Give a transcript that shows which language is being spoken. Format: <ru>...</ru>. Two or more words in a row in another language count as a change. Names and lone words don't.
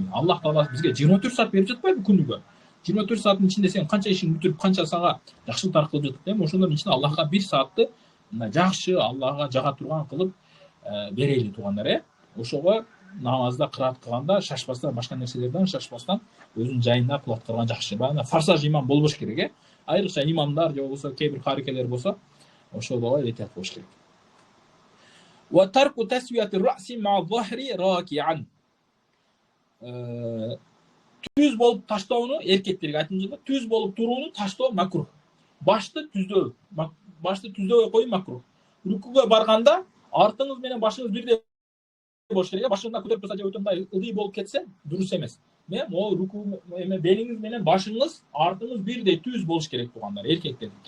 <ky>Аллах Таала бизге 24 саат берип жатпайбы күнүгө? 24 сааттын ичинде сен канча ишиң бүтүрүп, канча сага жакшылыктар кылып жатат, ошондордун ичинде Аллахка 1 саатты жакшы, Аллахка жага турган кылып берейли туугандар. Ошого намазда кыраат кылганда шашпастан, башка нерселерден шашпастан, өзүнүн жайында кылып аткарган жакшы. Баягы фарсаж имам болбош керек. Айрыкча имамдар же болбосо кээ бир карикелер болсо, ошого этият болуш керек.</ky> <ar>و ترك تسوية الرأس مع ظهره راكعا.</ar> <ky>Түз болуп таштоону эркектерге айтылган, түз болуп турууну таштоо макрух. Башты түздөө коюу макрух. Рүкүгө барганда артыңыз менен башыңыз бирдей болуш керек. Башыңыздан көтөрүп турса же өтөмдай ылдый болуп кетсе, дурус эмес. Могу рүкү белиңиз менен башыңыз, артыңыз бирдей түз болуш керек туугандар, эркектердики.</ky>